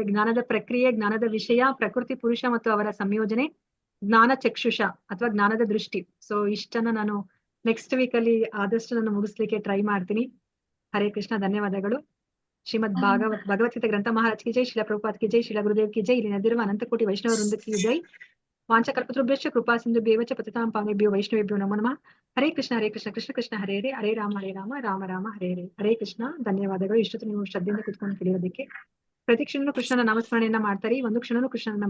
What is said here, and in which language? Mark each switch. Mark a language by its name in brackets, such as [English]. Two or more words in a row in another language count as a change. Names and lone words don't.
[Kannada] ಜ್ಞಾನದ ಪ್ರಕ್ರಿಯೆ, ಜ್ಞಾನದ ವಿಷಯ, ಪ್ರಕೃತಿ ಪುರುಷ ಮತ್ತು ಅವರ ಸಂಯೋಜನೆ, ಜ್ಞಾನ ಚಕ್ಷುಷ ಅಥವಾ ಜ್ಞಾನದ ದೃಷ್ಟಿ. ಸೊ ಇಷ್ಟನ್ನ ನಾನು [English] next week [Kannada] ಅಲ್ಲಿ ಆದಷ್ಟು ನಾನು ಮುಗಿಸ್ಲಿಕ್ಕೆ ಟ್ರೈ ಮಾಡ್ತೀನಿ. ಹರೇ ಕೃಷ್ಣ, ಧನ್ಯವಾದಗಳು. ಶ್ರೀಮದ್ ಭಗವದ್ಗೀತೆ ಗ್ರಂಥ ಮಹಾರಾಜ್ [Hindi] की जय, [Kannada] ಶಿಲ ಪ್ರಭುಪಾದ್ [Hindi] की जय, [Kannada] ಶಿಲ ಗುರುದೇವ್ [Hindi] की जय, [Kannada] ಇಲ್ಲಿ ನದಿರುವ ಅನಂತಕೋಟಿ ವೈಷ್ಣವ ವೃಂದ [Hindi] की जय. [Sanskrit] ವಾಂಚಕಲ್ಪತೃಭ್ಯಶ್ಚ ಕೃಪಾ ಸಿಂಧುಭ್ಯೇವ ಚ ಪತಿತಾಂ ಪಾವನೇಭ್ಯೋ ವೈಷ್ಣವೇಭ್ಯೋ ನಮೋ ನಮಃ. ಹರೇ ಕೃಷ್ಣ ಕೃಷ್ಣ ಕೃಷ್ಣ ಹರೇ ಹರೇ, ಹರೇ ರಾಮ ರಾಮ ರಾಮ ಹರೇ ಹರೇ. [Kannada] ಹರೇ ಕೃಷ್ಣ. ಧನ್ಯವಾದಗಳು ಇಷ್ಟೊತ್ತು ನೀವು ಶ್ರದ್ಧೆಯಿಂದ ಕುತ್ಕೊಂಡು ಕೇಳಿರೋದಕ್ಕೆ. ಪ್ರತಿ ಕ್ಷಣನೂ ಕೃಷ್ಣನ ನಾಮಸ್ಮರಣೆಯನ್ನ ಮಾಡ್ತಾರೆ, ಒಂದು ಕ್ಷಣನೂ ಕೃಷ್ಣನ